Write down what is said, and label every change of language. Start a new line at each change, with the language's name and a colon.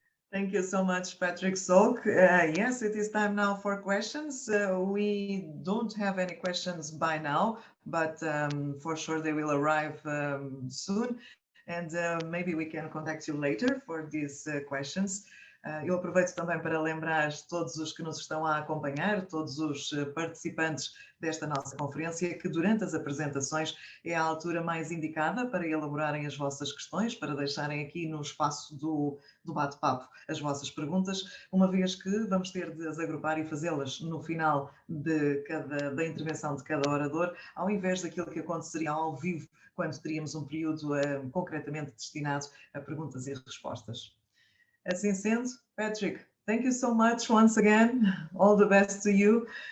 English: Thank you so much, Patrik Šolc. Yes, it is time now for questions. We don't have any questions by now, but for sure they will arrive soon. And maybe we can contact you later for these questions.
Portuguese: Eu aproveito também para lembrar todos os que nos estão a acompanhar, todos os participantes desta nossa conferência, que durante as apresentações é a altura mais indicada para elaborarem as vossas questões, para deixarem aqui no espaço do bate-papo as vossas perguntas, uma vez que vamos ter de as agrupar e fazê-las no final da intervenção de cada orador, ao invés daquilo que aconteceria ao vivo, quando teríamos um período concretamente destinado a perguntas e respostas. Assim sendo, Patrik,
English: thank you so much once again. All the best to you.